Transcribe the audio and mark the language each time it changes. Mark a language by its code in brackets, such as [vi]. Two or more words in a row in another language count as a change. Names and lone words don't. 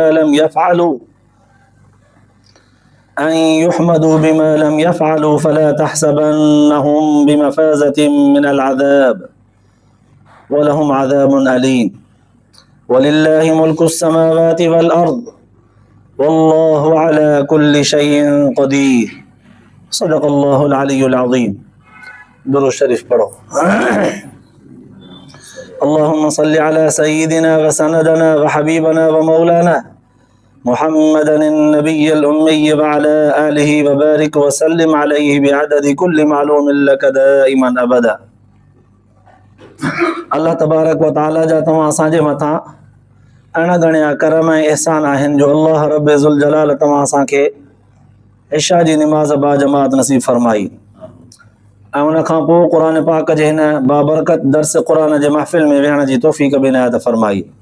[ar] بما لم يفعلوا فلا تحسبنهم بمفازة من العذاب ولهم عذاب أليم ولله ملك السماوات والأرض والله على كل شيء قدير صدق الله العلي العظيم [ur] درود شریف پڑھو [ar] اللهم صل على سيدنا وسندنا وحبيبنا ومولانا محمدا النبي الأمي وعلى آله وبارك وسلم عليه بعدد كل معلوم لك دائما أبدا [sd] الله تبارڪ و تعاليٰ جا توهان اسان جي مٿان اڻ ڳڻيا ڪرم ۽ احسان آهن جو الله رب ذوالجلال توهان اسان کي عشا جي نماز با جماعت نصيب فرمائي ۽ ان کان پوءِ قر پاڪ جي هن بابرڪت درس قر جي محفل ۾ ويهڻ جي توفيق به عنايت فرمائي.